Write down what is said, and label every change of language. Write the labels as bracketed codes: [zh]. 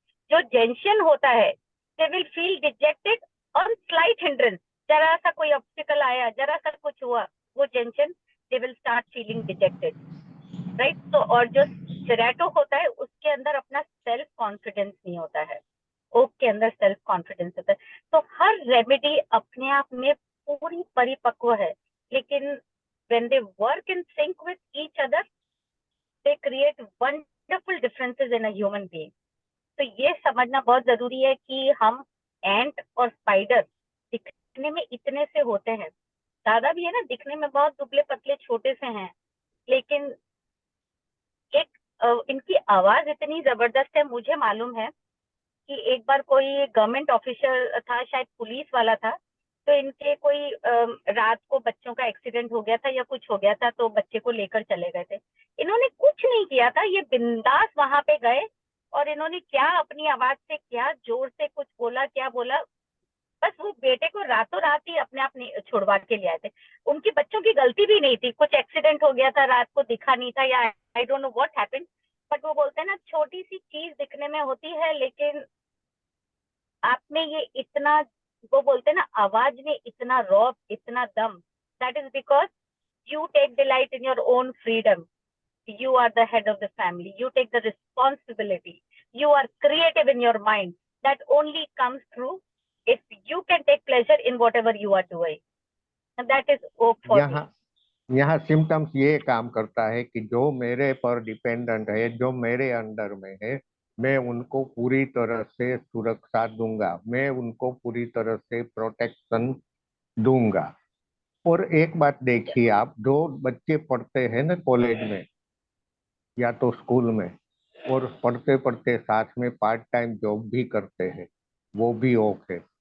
[hi] जो जेंशन होता है, [en] They will feel dejected on slight hindrance. [hi] जरा सा कोई ऑब्स्टिकल आया, जरा सा कुछ हुआ, वो जेंशन, [en] They will start feeling dejected, right. [hi] तो और जो सेरेटो होता है, उसके अंदर अपना सेल्फ कॉन्फिडेंस नहीं होता है, ओक के अंदर सेल्फ कॉन्फिडेंस होता है। तो हर रेमेडी अपने आप में पूरी परिपक्व है, लेकिन [en] when they work in sync with each other, they create wonderful differences in a human being. [hi] तो ये समझना बहुत जरूरी है कि हम एंट और स्पाइडर दिखने में इतने से होते हैं, दादा भी है ना, दिखने में बहुत दुबले पतले छोटे से हैं, लेकिन एक इनकी आवाज इतनी जबरदस्त है। मुझे मालूम है कि एक बार कोई गवर्नमेंट ऑफिसर था, शायद पुलिस वाला था, तो इनके कोई रात को बच्चों का एक्सीडेंट हो गया था या कुछ हो गया था, तो बच्चे को लेकर चले गए थे। इन्होंने कुछ नहीं किया था, ये बिंदास वहां पे गए, और इन्होंने क्या अपनी आवाज से क्या जोर से कुछ बोला, क्या बोला, बस वो बेटे को रातों रात ही अपने आप छुड़वा के ले आए थे। उनकी बच्चों की गलती भी नहीं थी, कुछ एक्सीडेंट हो गया था, रात को दिखा नहीं था, या [en] I don't know what happened. [hi] But वो बोलते हैं ना, छोटी सी चीज दिखने में होती है, लेकिन आप में ये इतना, वो बोलते हैं ना, आवाज में इतना रॉब, इतना दम, [en] That is because you take delight in your own freedom. You are the head of the family. You take the responsibility. You are creative in your mind. That only comes through if you can take pleasure in whatever you are doing. And that is hope for me. [hi] यहाँ यहाँ symptoms ये काम करता है कि जो मेरे पर डिपेंडेंट है, जो मेरे अंडर में है, मैं उनको पूरी तरह से सुरक्षा दूंगा, मैं उनको पूरी तरह से प्रोटेक्शन दूंगा। और एक बात देखिए, आप जो बच्चे पढ़ते हैं ना कॉलेज में या तो स्कूल में, और पढ़ते पढ़ते साथ में पार्ट टाइम जॉब भी करते हैं, वो भी ओक है।